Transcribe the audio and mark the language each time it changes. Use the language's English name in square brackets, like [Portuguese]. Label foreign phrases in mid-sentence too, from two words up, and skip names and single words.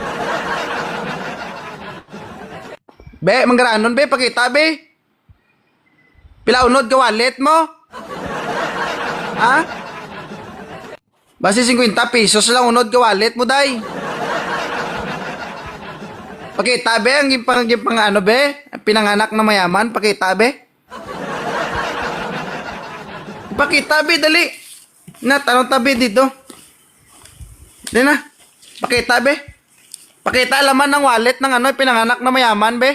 [Hiligaynon] Be, manggaranon be, pakita be. Pila unod ka wallet mo? Ha? Basi 50 pesos lang unod ka wallet mo, day. Pakita be, ang pang ano be, [Filipino] pinanganak na mayaman, [Hiligaynon] pakita be. Pakita be, dali. [Filipino] Na, tanong tabi dito. Di na. [Hiligaynon] Pakita, be. [Filipino] Pakita laman ng wallet ng ano, pinanganak na mayaman, be.